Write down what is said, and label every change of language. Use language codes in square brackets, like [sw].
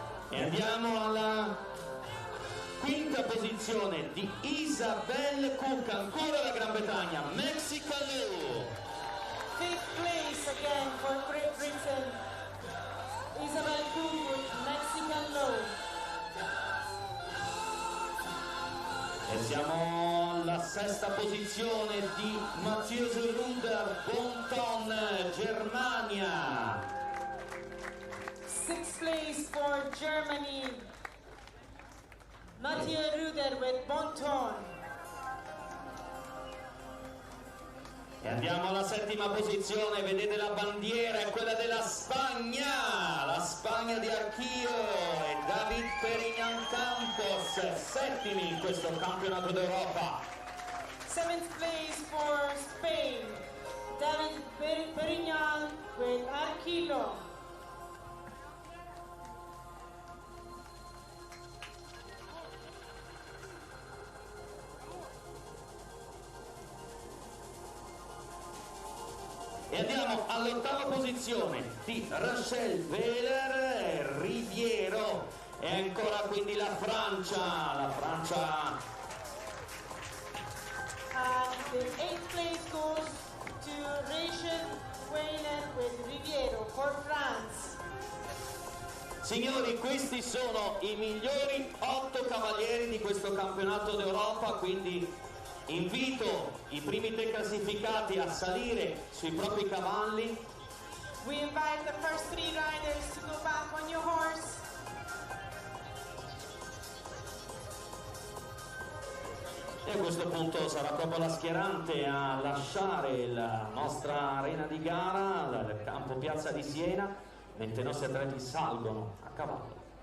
[it] E andiamo alla quinta posizione di Isabelle Cook, ancora la Gran Bretagna, Mexican Law. [en] Fifth place again for Great Britain. Isabel Cook with Mexican Law. [it] E siamo alla sesta posizione di Matthias Ruder, Bonton, Germania. [en] Sixth place for Germany. Mathieu Ruder with Bonton. [it] E andiamo alla settima posizione, vedete la bandiera, è quella della Spagna, la Spagna di Archio e David Perignan Campos, settimi in questo campionato d'Europa. [en] Seventh place for Spain. David Perignan with Arquilo. [it] E andiamo all'ottava posizione di Rachel Veller, Riviero, e ancora quindi la Francia. [en] And the eighth place goes to Rachel Weiler with Riviero for France. [it] Signori, questi sono i migliori 8 cavalieri di questo campionato d'Europa, quindi invito i primi 3 classificati a salire sui propri cavalli. [en] We invite the first 3 riders to go back on your horse. [it] E a questo punto sarà proprio la schierante a lasciare la nostra arena di gara, il campo Piazza di Siena, mentre i nostri atleti salgono a cavallo.